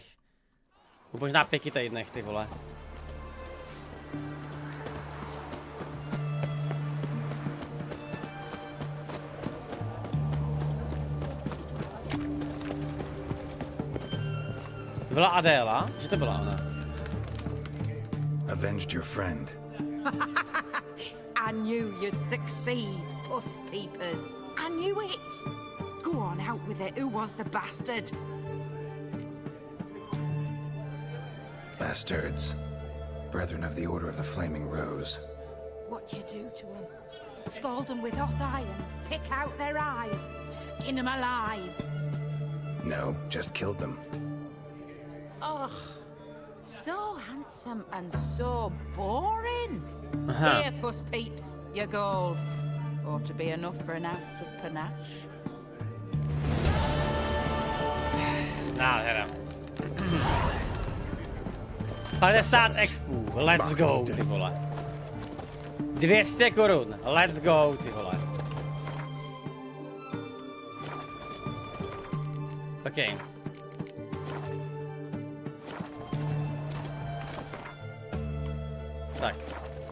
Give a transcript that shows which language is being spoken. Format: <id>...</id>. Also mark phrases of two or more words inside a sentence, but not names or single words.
<cs>Možná 5 týdnech, ty vole. Byla Adéla? Že to byla ona?</cs> <en>Avenged your friend. I knew you'd succeed, us peepers. I knew it. Go on, out with it. Who was the bastard? Bastards. Brethren of the Order of the Flaming Rose. What'd you do to them? Scald them with hot irons, pick out their eyes, skin them alive. No, just killed them. Oh, so handsome and so boring. Here, puss peeps, your gold. Ought to be enough for an ounce of panache.</en> <cs>Nádhera. 50 expů,</cs> <en>let's go,</en> <cs>ty vole. 200 korun,</cs> <en>let's go,</en> <cs>ty vole. OK. Tak.</cs>